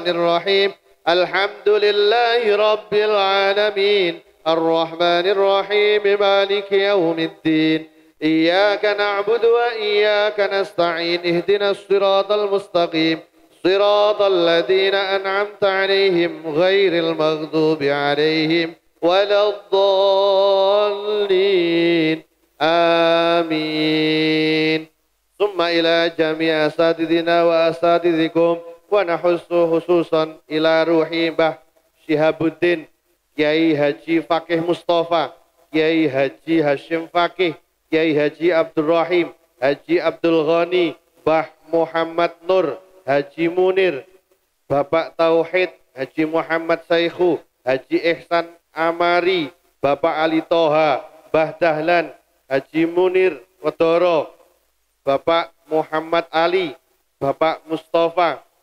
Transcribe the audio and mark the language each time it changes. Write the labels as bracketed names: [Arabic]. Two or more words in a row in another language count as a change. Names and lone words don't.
[Arabic] الرحيم الحمد لله رب العالمين الرحمن الرحيم مالك يوم الدين إياك نعبد وإياك نستعين اهدنا الصراط المستقيم صراط الذين أنعمت عليهم غير المغضوب عليهم ولا الضالين آمين. ثم إلى جميع أساتذتنا وأساتذتكم ونحث خصوصا إلى روحي Mbah Syihabuddin Kiai Haji Fakih Mustafa, Kiai Haji Hashim Fakih, Kiai Haji Abdul Rahim, Haji Abdul Ghani, Mbah Muhammad Nur, Haji Munir, Bapak Tauhid, Haji Muhammad Saikhu, Haji Ihsan Amari, Bapak Ali Toha, Mbah Dahlan, Haji Munir Wedoro, Bapak Muhammad Ali, Bapak Mustafa,